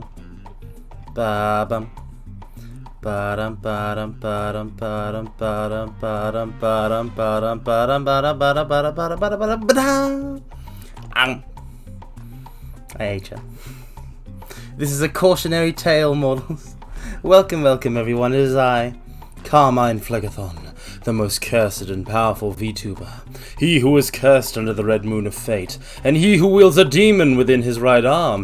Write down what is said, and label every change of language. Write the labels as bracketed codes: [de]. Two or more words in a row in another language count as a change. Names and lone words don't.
[en] Ba-bum. Ba-dum ba-dum ba-dum ba-dum ba-dum ba-dum ba-dum ba-dum ba-dum ba-dum ba-dum ba-dum ba-dum ba-dum ba-dum. I hate you. This is a cautionary tale, mortals. Welcome, welcome, everyone. It is I, Carmine Phlegethon, the most cursed and powerful VTuber. He who is cursed under the red moon of fate, and he who wields a demon within his right arm.